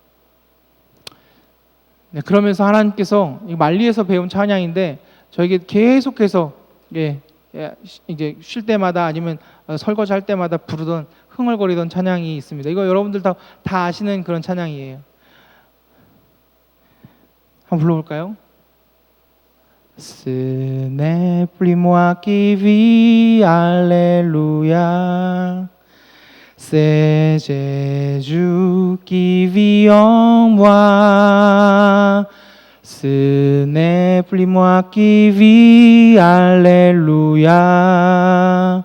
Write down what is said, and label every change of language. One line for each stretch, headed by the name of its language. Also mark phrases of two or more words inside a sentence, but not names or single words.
Korean: 그러면서 하나님께서 말리에서 배운 찬양인데 저에게 계속해서 이제 쉴 때마다 아니면 설거지 할 때마다 부르던 흥얼거리던 찬양이 있습니다. 이거 여러분들 다 아시는 그런 찬양이에요. 한번 불러볼까요?
French: Ce n'est plus moi qui vis, alléluia. C'est Jésus qui vit en moi. Ce n'est plus moi qui vis, alléluia.